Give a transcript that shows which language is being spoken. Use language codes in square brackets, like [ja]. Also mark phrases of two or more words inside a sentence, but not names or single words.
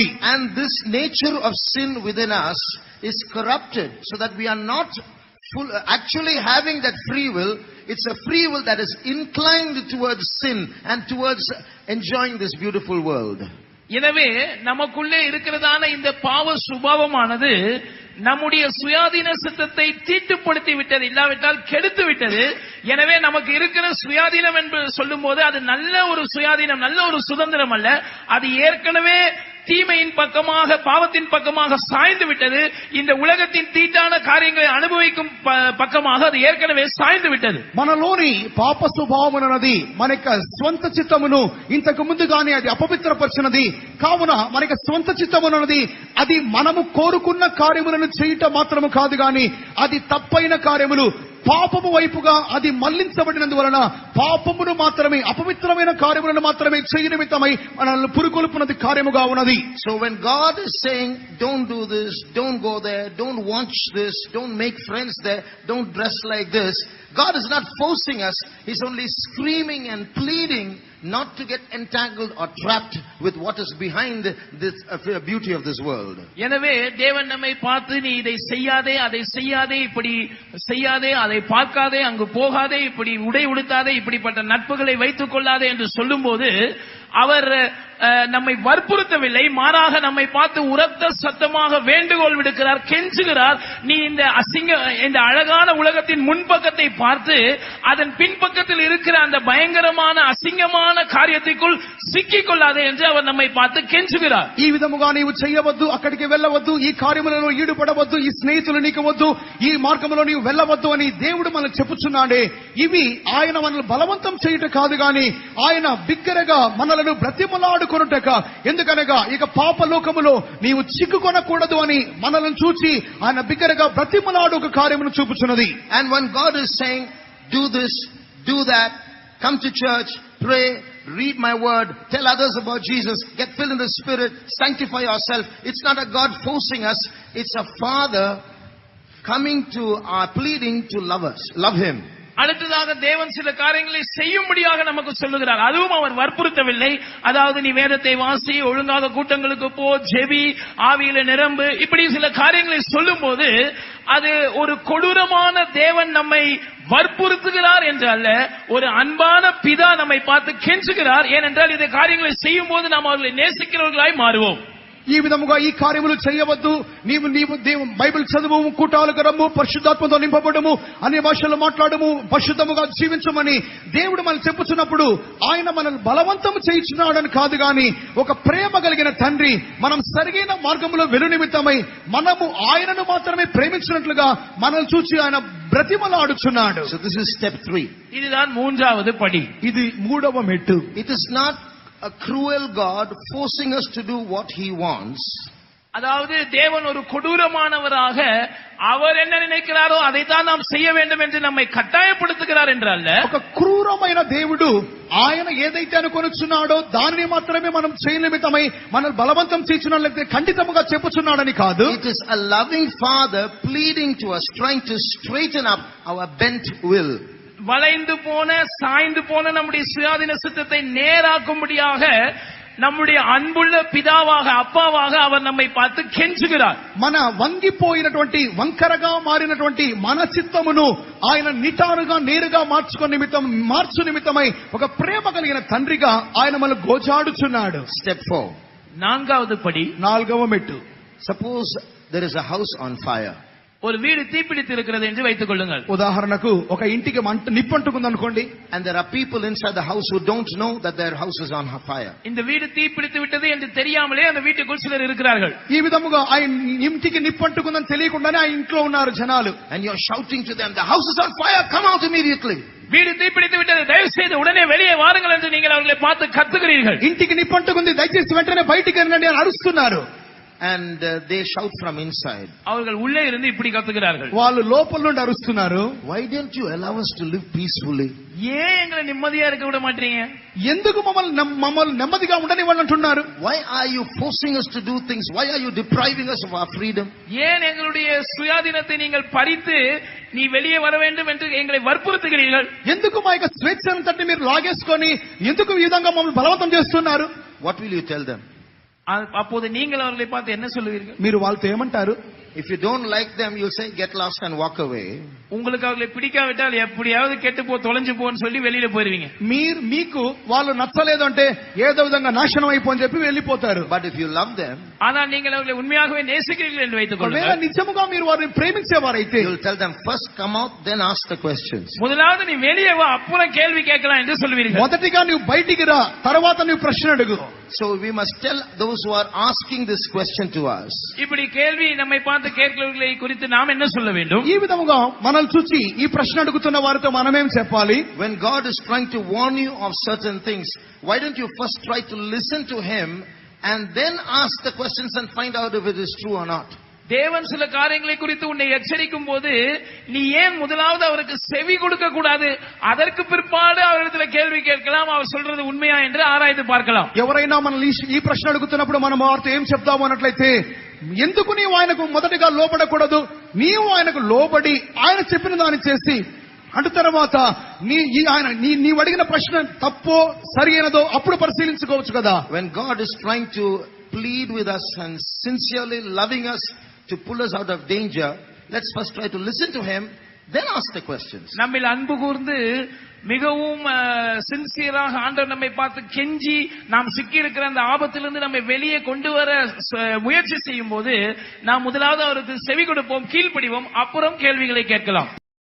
[en] And this nature of sin within us is corrupted so that we are not actually having that free will. It's a free will that is inclined towards sin and towards enjoying this beautiful world. [ta] எனவே நமக்குள்ளே இருக்கிறதான இந்த பாவ சுபாவமானது நம்முடைய சுயாதீன சித்தத்தை தீட்டுப்படுத்தி விட்டது, இல்லாவிட்டால் கெடுத்து விட்டது. எனவே நமக்கு இருக்கிற சுயாதீனம் என்று சொல்லும் போது அது நல்ல ஒரு சுயாதீனம், நல்ல ஒரு சுதந்திரம் அல்ல. அது ஏற்கனவே தீமையின் பக்கமாக, பாவத்தின் பக்கமாக சாய்ந்து விட்டது. இந்த உலகத்தின் தீட்டான காரியங்களை அனுபவிக்கும் பக்கமாக அது ஏற்கனவே சாய்ந்து விட்டது. [te] మనలోని పాప స్వభావం అన్నది మనక స్వంత చిత్తమును ఇంతకు ముందుగానే అది అపవిత్రపరిచినది. కావున మనక స్వంత చిత్తము అన్నది అది మనము కోరుకున్న కార్యములను చేయుట మాత్రము కాదు గాని అది తప్పైన కార్యములు పాపము వైపుగా అది మళ్లించబడినందువలన పాపమును మాత్రమే, అపవిత్రమైన కార్యములను మాత్రమే చేయ నిమిత్తమై మనల్ని పురుకొల్పునది కార్యముగా ఉన్నది. [en] So when God is saying don't do this, don't go there, don't watch this, don't make friends there, don't dress like this, God is not forcing us. He's only screaming and pleading not to get entangled or trapped with what is behind this beauty of this world. [ta] எனவே தேவன் நம்மை பார்த்து நீ இதை செய்யாதே, அதை செய்யாதே, இப்படி செய்யாதே, அதை பார்க்காதே, அங்கு போகாதே, இப்படி உடை உடுத்தாதே, இப்படிப்பட்ட நட்புகளை வைத்துக் கொள்ளாதே என்று சொல்லும்போது அவர் நம்மை வற்புறுத்தவில்லை. மாறாக நம்மை பார்த்து உரத்த சத்தமாக வேண்டுகோள் விடுக்கிறார், கெஞ்சுகிறார். நீ இந்த அழகான உலகத்தின் முன்பக்கத்தை பார்த்து அதன் பின்பக்கத்தில் இருக்கிற அந்த பயங்கரமான அசிங்கமான కార్యத்திற்குள் சிக்கிக் கொள்ளாதே என்று அவர் நம்மை பார்த்து கெஞ்சுகிறார். [te] ఈ విధముగా నీవు చేయవద్దు, అక్కడికి వెళ్ళవద్దు, ఈ కార్యములలో ఈడుపడవద్దు, ఈ స్నేహితులు నీకు వద్దు, ఈ మార్గములో నీవు వెళ్ళవద్దు అని దేవుడు మనల్ని చెప్పుచున్నాడే. ఇవి ఆయన మనల్ని బలవంతం చేయుట కాదు గాని ఆయన బిగ్గరగా మనలను బ్రతిమలాడుకొనుటక, ఎందుకనగా ఇక పాప లోకములో నీవు చిక్కుకొనకూడదు అని మనల్ని చూచి ఆయన బిగ్గరగా బ్రతిమలాడు ఒక కార్యమును చూపుచున్నది. [en] And when God is saying do this, do that, come to church, pray, read my word, tell others about Jesus, get filled in the Spirit, sanctify yourself, it's not a God forcing us, it's a Father coming to our pleading to love us, love Him. [ta] அடுத்ததாக தேவன் சில காரியங்களை செய்யும்படியாக நமக்கு சொல்லுகிறார். அதுவும் அவர் வற்புறுத்தவில்லை. அதாவது நீ வேதத்தை வாசி, ஒழுங்காக கூட்டங்களுக்கு போ, ஜெபி, ஆவியில நிரம்பு, இப்படி சில காரியங்களை சொல்லும் போது அது ஒரு கொடூரமான தேவன் நம்மை வற்புறுத்துகிறார் என்று அல்ல, ஒரு அன்பான பிதா நம்மை பார்த்து கெஞ்சுகிறார். ஏனென்றால் இந்த காரியங்களை செய்யும் போது நாம் அவர்களை நேசிக்கிறவர்களாய் மாறுவோம். [te] ఈ విధముగా ఈ కార్యములు చేయవద్దు, నీవు బైబిల్ చదువు, కూటాలకు రమ్ము, పరిశుద్ధాత్మతో నింపబడము, అన్ని భాషలు మాట్లాడము, పరిశుద్ధముగా జీవించమని దేవుడు మనం చెప్పుచున్నప్పుడు ఆయన మనల్ని బలవంతం చేయించున్నాడని కాదు గాని ఒక ప్రేమ కలిగిన తండ్రి మనం సరైన మార్గంలో వెలు నిమిత్తమై మనము ఆయనను మాత్రమే ప్రేమించినట్లుగా మనల్ని చూచి ఆయన బ్రతిమలాడుచున్నాడు. [en] So this is step 3. [ta] இதுதான் மூன்றாவது படி. [te] ఇది మూడవ మెట్టు. [en] It is not a cruel God forcing us to do what he wants. [ta] அதாவது தேவன் ஒரு கொடூரமானவராக அவர் என்ன நினைக்கிறாரோ அதைத்தான் நாம் செய்ய வேண்டும் என்று நம்மை கட்டாயப்படுத்துகிறார் என்றல்ல. [te] ఒక క్రూరమైన దేవుడు ఆయన ఏదైతే అనుకొనుచున్నాడో దానిని మాత్రమే మనం చేయనిమిత్తమై మనల్ని బలవంతం చేయుచున్నట్లయితే ఖండితముగా చెప్పుచున్నాడని కాదు. [en] It is a loving father pleading to us, trying to straighten up our bent will. [ta] வளைந்து போன சாய்ந்து போன நம்முடைய சுயாதீன சித்தத்தை நேராக்கும்படியாக நம்முடைய அன்புள்ள பிதாவாக அப்பாவாக அவர் நம்மை பார்த்து கெஞ்சுகிறார். [te] మన వంగిపోయినటువంటి వంకరగా మారినటువంటి మన చిత్తమును ఆయన నిటారుగా నేరుగా మార్చు నిమిత్తమై ఒక ప్రేమ కలిగిన తండ్రిగా ఆయన మనల్ని గోజాడుచున్నాడు. [en] Step 4. [ta] நான்காவது படி, [te] నాలుగవ మెట్టు. [en] Suppose there is a house on fire. [ta] ஒரு வீடு தீப்பிடித்து இருக்கிறது என்று வைத்துக் கொள்ளுங்கள். [te] ఉదాహరణకు ఒక ఇంటికి నిప్పంటుకుంది అనుకోండి. [en] And there are people inside the house who don't know that their house is on fire. [ta] இந்த வீடு தீப்பிடித்து விட்டது என்று தெரியாமலே அந்த வீட்டுக்குள் சிலர் இருக்கிறார்கள். [te] ఈ విధముగా ఆ ఇంటికి నిప్పంటుకుందని తెలియకుండానే ఆ ఇంట్లో ఉన్నారు జనాలు. [en] And you're shouting to them, the house is on fire, come out immediately. [ta] வீடு தீப்பிடித்து விட்டது, தயவு செய்து உடனே வெளியே வாருங்கள் என்று நீங்கள் அவர்களை பார்த்து கத்துகிறீர்கள். [te] ఇంటికి నిప్పంటుకుంది, దయచేసి వెంటనే బయటికి రండి అని అరుస్తున్నారు. [en] And they shout from inside. [ta] அவர்கள் உள்ளே இருந்து இப்படி கத்துகிறார்கள். [te] వాళ్ళు లోపల నుండి అరుస్తున్నారు. [en] Why don't you allow us to live peacefully? [ta] ஏன் எங்களை நிம்மதியா இருக்க விட மாட்டீங்க? [te] ఎందుకు మమ్మల్ని నెమ్మదిగా ఉండనివ్వండి అంటున్నారు. [en] Why are you forcing us to do things? Why are you depriving us of our freedom? [ta] ஏன் எங்களுடைய சுயாதீனத்தை நீங்கள் பறித்து நீ வெளியே வர வேண்டும் என்று எங்களை வற்புறுத்துகிறீர்கள்? [te] ఎందుకు మా యొక్క స్వేచ్ఛను తట్టి మీరు లాగేసుకొని ఎందుకు ఈ విధంగా మమ్మల్ని బలవంతం చేస్తున్నారు? [en] What will you tell them? [ta] அப்போது நீங்கள் அவர்களை பார்த்து என்ன சொல்லுவீர்கள்? [te] మీరు వాళ్ళతో ఏమంటారు? [en] If you don't like them, you'll say get lost and walk away. [ta] உங்களுக்கு அவர்களை பிடிக்காவிட்டால் எப்படியாவது கெட்டு போ, தொலைஞ்சு போன்னு சொல்லி வெளியில போயிருவீங்க. [te] మీకు వాళ్ళు నచ్చలేదు అంటే ఏదో విధంగా నాశనం అయిపోని చెప్పి వెళ్ళిపోతారు. [en] But if you love them, [ta] ஆனால் நீங்கள் அவர்களை உண்மையாகவே நேசிக்கிறீர்கள் என்று வைத்துக் கொள்ளுங்கள். [te] నిజముగా మీరు వారిని ప్రేమించేవారైతే [en] you'll tell them first come out, then ask the questions. [ta] முதலாவது நீ வெளியே வா, அப்புறம் கேள்வி கேட்கலாம் என்று சொல்வீர்கள். [te] మొదటిగా నువ్వు బయటికి రా, తర్వాత నువ్వు ప్రశ్న అడుగు. [en] So we must tell those who are asking this question to us. [ta] இப்படி கேள்வி நம்மை பார்த்து கேட்கிறவர்களை குறித்து நாம் என்ன சொல்ல வேண்டும்? [te] ఈ విధముగా మనల్ని చూసి ఈ ప్రశ్న అడుగుతున్న వారితో మనమేం చెప్పాలి? [en] When God is trying to warn you of certain things, why don't you first try to listen to him and then ask the questions and find out if it is true or not? [ta] தேவன் சில காரியங்களை குறித்து உன்னை எச்சரிக்கும் போது நீ ஏன் முதலாவது அவருக்கு செவி கொடுக்க கூடாது? அதற்கு பிற்பாடு அவரிடத்தில் கேள்வி கேட்கலாம், அவர் சொல்றது உண்மையா என்று ஆராய்ந்து பார்க்கலாம். [te] ఎవరైనా మనల్ని ఈ ప్రశ్న అడుగుతున్నప్పుడు మనం వారితో ఏం చెప్తాము అన్నట్లయితే, ఎందుకు నీవు ఆయనకు మొదటిగా లోబడకూడదు? నీవు ఆయనకు లోబడి ఆయన చెప్పిన దాన్ని చేసి అటు తర్వాత నీవు అడిగిన ప్రశ్న తప్పో సరైనదో అప్పుడు పరిశీలించుకోవచ్చు కదా. [en] When God is trying to plead with us and sincerely loving us to pull us out of danger, let's first try to listen to him, then ask the questions. [ta] நம்மில் அன்பு கூர்ந்து மிகவும் சின்சியராக ஆண்டவர் நம்மை பார்த்து கெஞ்சி நாம் சிக்கி இருக்கிற அந்த ஆபத்திலிருந்து நம்மை வெளியே கொண்டு வர முயற்சி செய்யும் போது நாம் முதலாவது அவருக்கு செவி கொடுப்போம், கீழ்ப்படிவோம், அப்புறம் கேள்விகளை கேட்கலாம்.